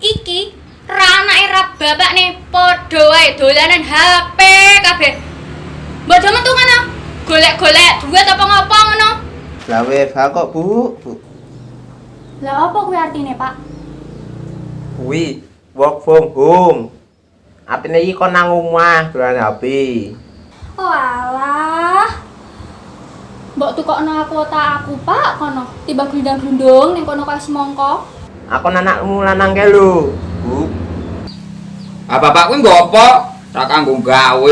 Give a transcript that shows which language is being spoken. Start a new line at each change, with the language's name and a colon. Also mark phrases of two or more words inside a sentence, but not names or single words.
Javanese: iki ra anake ra bapakne padha wae dolanan HP kabeh. Mbok do metu ngono. Golek-golek duit apa ngopo ngono? Lah WFH kok, Bu? Lah apa kuwi artine, Pak? Kuwi
English: work from home.
Javanese: Artinya iki kon nang omah dolan HP. Oh alah. Mbok tukokno kuota aku, Pak, kono. Tiba glundang-glundung ning kono kaya semongko. Aku anakmu lanang ke lho, Bu. Bapak kuwi nggo apa? Ra kanggo gawe.